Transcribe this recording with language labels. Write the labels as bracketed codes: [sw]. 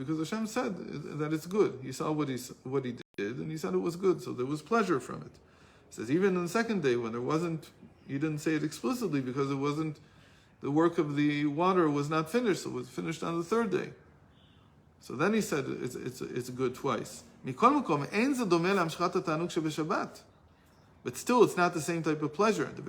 [en] Because Hashem said that it's good. He saw what he did, and he said it was good, so there was pleasure from it. He says, even on the second day, when there wasn't, he didn't say it explicitly because it wasn't, the work of the water was not finished, so it was finished on the third day. So then he said it's good twice. [he] מכל מקום, אין זה דומה להמשכת התענוג שבשבת. [en] But still, it's not the same type of pleasure.